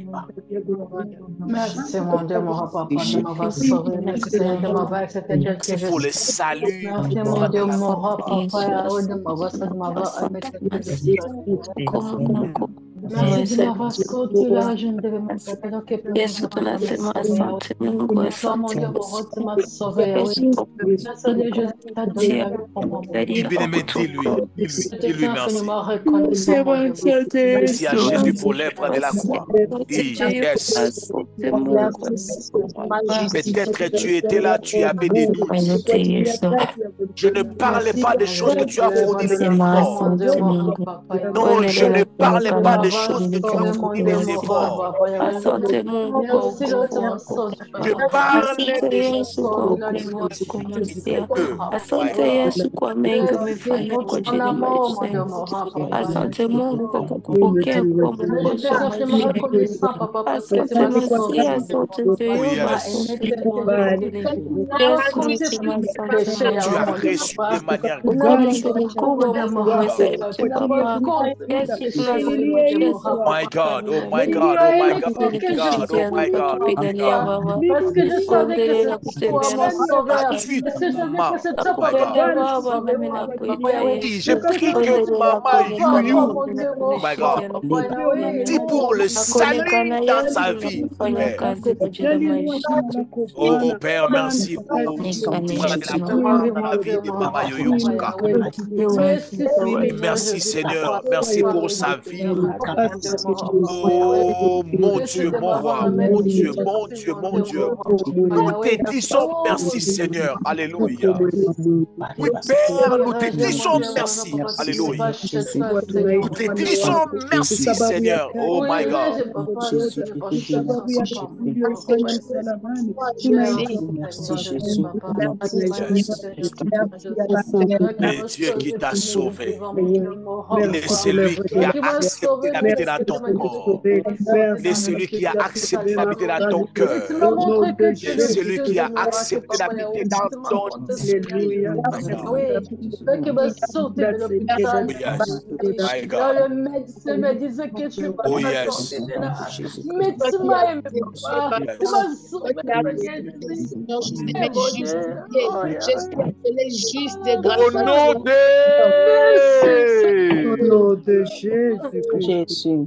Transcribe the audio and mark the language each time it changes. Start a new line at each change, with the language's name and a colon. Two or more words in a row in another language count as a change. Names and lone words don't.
French: Merci mon Dieu, mon papa, de m'avoir sauvé. Merci de m'avoir accepté tel que je suis. Pour le salut. Merci mon Dieu, mon papa, de m'avoir sauvé, de m'avoir Merci de m'avoir sorti là, je ne devais me faire alors que
Swahili: Yesu tunasema asante Mungu,
French: mon
Swahili: asante
French: Dieu, mon
Swahili: Yesu.
French: roi, tu m'as sauvé, oui.
Swahili: Yesu kwa
French: Seigneur Jésus, tu as donné la vie pour moi, mon Dis Dieu. bien-aimé, dis-lui, Je dis-lui suis merci. infiniment reconnaissant, mon Dieu. Merci à
Swahili: Yesu,
French: Jésus pour l'œuvre de la croix.
Swahili: asante
English: Yes.
Swahili: asante Mungu,
French: Peut-être tu étais là, tu avais des doutes.
Swahili: asante Yesu.
French: Je ne parlais pas des choses que tu as fourni les
Swahili: Sema
French: efforts.
Swahili: asante Mungu.
French: Non, je ne parlais pas des
Swahili: Kama
French: choses que tu as fourni les efforts.
Swahili: asante Mungu kwa wokovu wako.
French: Je parlais
Swahili: Asante
French: des
Swahili: Yesu kwa wokovu wako Masia. Asante Yesu kwa mengi umefanya kwa ajili ya maisha yangu. Asante Mungu kwa kukupokea kwa mwokozi wa maisha yangu. Asante Masia, asante Jehova, asante Mungu wa mbinguni. Yesu nasema asante
French: tu as
Swahili: Mungu.
French: reçu de manière
Swahili: Uko Mungu mkubwa, Mungu mweza yote Baba. Yesu tunasema Yesu.
English: My God, oh my God, oh my God, oh my God, oh my God, oh my
Swahili: Kupigania
English: God.
Swahili: Baba.
French: Parce que je savais que
Swahili: Kuendelea na
French: c'était toi,
Swahili: kutembea
French: mon
Swahili: na
French: sauveur. Tu es Parce que je savais maman. que c'est toi,
English: Oh my
French: papa,
English: God.
French: qui allais
Swahili: Baba,
French: sauver
Swahili: nami
French: moi,
Swahili: nakuita
French: papa, oui. Dis,
Swahili: Yesu.
French: j'ai pris que
Swahili: Kuendelea
French: maman Papa,
English: you.
French: mon Dieu,
English: Oh
French: mon
English: my God.
Swahili: kuendelea
French: Dis pour le salut
Swahili: kuonekana
French: dans
Swahili: Yesu
French: sa
Swahili: na
French: vie.
Swahili: kufanya
French: Père.
Swahili: kazi kwa ajili ya maisha.
French: Oh Père, merci pour
Swahili: Onekane
French: frère de
Swahili: Yesu
French: la
Swahili: na
French: dans la vie de Mama Yoyoka. Merci Seigneur, merci pour sa vie. Oh mon Dieu, mon roi, mon Dieu, mon Dieu, mon Dieu. Nous te disons merci Seigneur. Alléluia. Oui Père, nous te disons merci. Alléluia. Nous te disons merci Seigneur.
English: Oh my God.
French: Le Dieu qui t'a sauvé. Il est celui qui a accepté d'habiter dans ton corps. Il est celui qui a accepté d'habiter dans ton cœur. Il est celui qui a accepté d'habiter dans ton esprit.
English: Yes. My God.
French: Le médecin me disait que tu vas
English: Oh
French: me
English: yes.
French: sortir de là. Mais tu m'as aimé, papa. Tu m'as sauvé, Au nom de Jésus.